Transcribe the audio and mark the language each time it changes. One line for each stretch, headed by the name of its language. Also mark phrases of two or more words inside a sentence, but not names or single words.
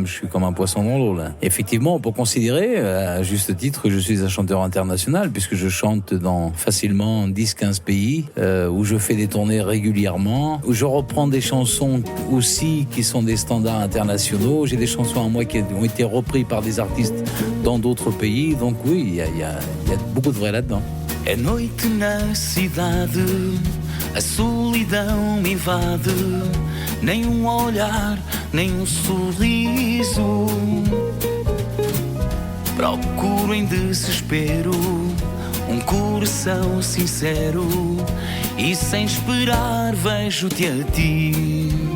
French: Je suis comme un poisson dans l'eau, là. Effectivement, on peut considérer, à juste titre, que je suis un chanteur international, puisque je chante dans facilement 10-15 pays, où je fais des tournées régulièrement, où je reprends des chansons aussi qui sont des standards internationaux. J'ai des chansons à moi qui ont été reprises par des artistes dans d'autres pays. Donc oui, il y a beaucoup de vrai là-dedans.
Portuguese: É noite na cidade, a solidão me invade, nem olhar, nem sorriso. Procuro em desespero coração sincero e sem esperar vejo-te a ti.